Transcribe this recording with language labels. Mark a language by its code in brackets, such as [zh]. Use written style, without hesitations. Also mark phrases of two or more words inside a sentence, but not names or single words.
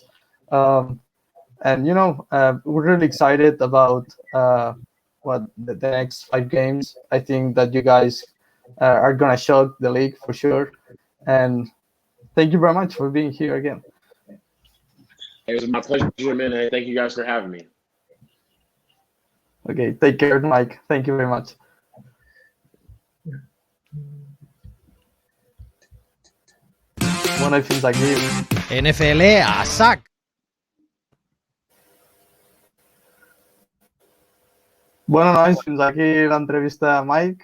[en] And we're really excited about the next 5 games. I think that you guys are gonna shock the league for sure. And thank you very much for being here again. It was my pleasure, man. Hey, thank you guys for having me. Okay, take care, Mike. Thank you very much. [ca] Bueno, i fins aquí. NFL a sac. Bueno, nois, fins aquí l'entrevista a Mike.